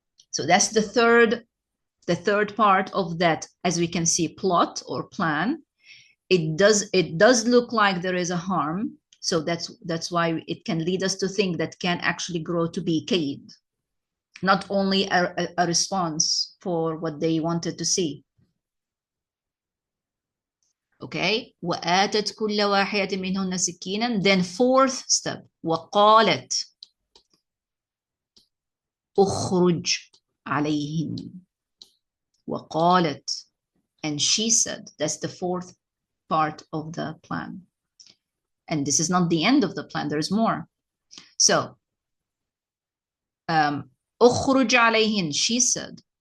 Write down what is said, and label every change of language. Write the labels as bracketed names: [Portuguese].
[English] So that's the third part of that, as we can see, plot or plan. It does look like there is a harm. So that's why it can lead us to think that can actually grow to be kaid, not only a response for what they wanted to see. [Arabic] Okay, وآتت كل واحدة منهن سكينا. [English] Then fourth step, [Arabic] وقالت أخرج عليهن. [English] وقالت, and she said. That's the fourth part of the plan. And this is not the end of the plan, there's more. So [Arabic] أخرج عليهن, [English] she said.